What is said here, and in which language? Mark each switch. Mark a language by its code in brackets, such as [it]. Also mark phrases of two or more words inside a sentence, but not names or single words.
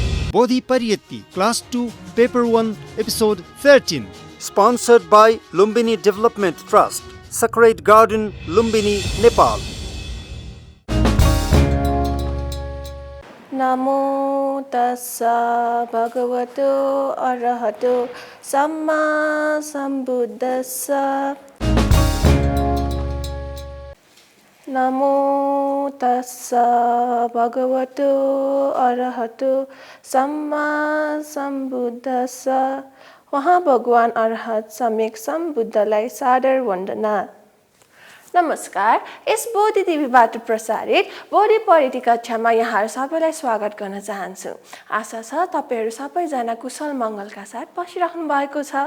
[en] Bodhi Pariyatti, Class 2, Paper 1, Episode 13. Sponsored by Lumbini Development Trust, Sacred Garden, Lumbini, Nepal. [pi] Namo tassa bhagavato arahato samma sambuddhassa. Namo tassa bhagavato arahato samma sambuddhassa. [ne] वहाँ भगवान अरहत सम्यक सम्बुद्धलाई सादर वन्दना। नमस्कार, यस बोधि टिभीबाट प्रसारित बोधि परियति कक्षामा यहाँहरू सबैलाई स्वागत गर्न चाहन्छु। आशा छ तपाईहरू सबैजना कुशल मङ्गलका साथ बसिराख्नु भएको छ।